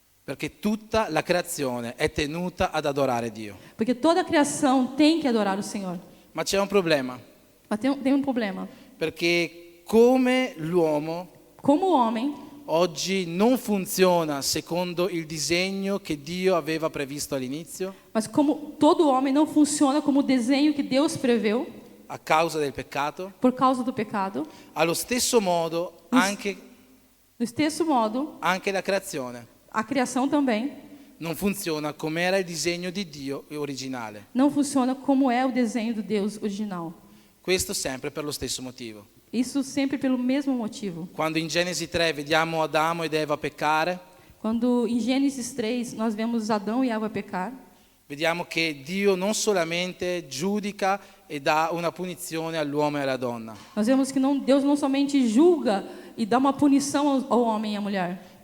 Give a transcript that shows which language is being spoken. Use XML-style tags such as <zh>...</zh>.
<it>Perché tutta la creazione è tenuta ad adorare Dio.</it> <pt>Porque toda a criação tem que adorar o Senhor.</pt> <it>Ma c'è un problema,</it> <pt>Mas tem um problema.</pt> <it>perché come l'uomo</it> <pt>Como o homem</pt> <it>oggi non funziona secondo il disegno che Dio aveva previsto all'inizio,</it> <pt>Mas como todo homem não funciona como o desenho que Deus preveu</pt> <it>a causa del peccato,</it> <pt>por causa do pecado,</pt> <it>allo stesso modo anche</it> <pt>do stesso modo,</pt> <it>la creazione</it> <pt>a criação também</pt> <it>non funziona come era il disegno di Dio originale.</it> <pt>não funciona como é o desenho do Deus original.</pt> <it>Questo sempre per lo stesso motivo.</it> <pt>Isso sempre pelo mesmo motivo.</pt> <it>Quando in Genesi 3 vediamo Adamo ed Eva peccare,</it> <pt>Quando em Gênesis 3 nós vemos Adão e Eva pecar,</pt> <it>vediamo che Dio non solamente giudica e dà una punizione all'uomo e alla donna,</it> <pt>nós vemos que Deus não somente julga e dá uma punição ao homem e à mulher,</pt>